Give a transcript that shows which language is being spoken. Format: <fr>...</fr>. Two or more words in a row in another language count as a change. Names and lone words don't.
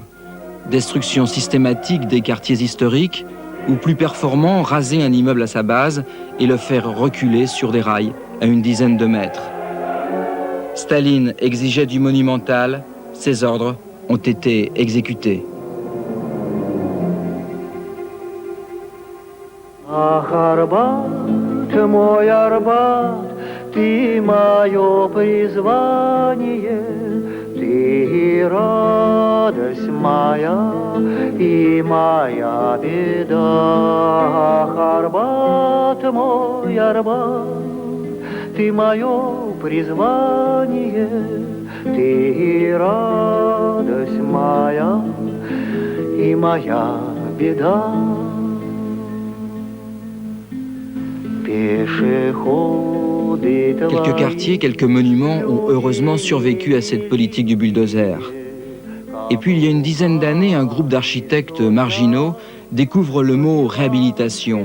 <fr>Destruction systématique des quartiers historiques, ou plus performant, raser un immeuble à sa base et le faire reculer sur des rails à une dizaine de mètres. Staline exigeait du monumental, ses ordres ont été exécutés.</fr> <ru>Ах, Арбат, мой Арбат, ты мое призвание, ты радость моя и моя беда. Ах, Арбат, мой Арбат, ты мое призвание, ты радость моя и моя беда.</ru> <fr>Quelques quartiers, quelques monuments ont heureusement survécu à cette politique du bulldozer. Et puis il y a une dizaine d'années, un groupe d'architectes marginaux découvre le mot réhabilitation.</fr>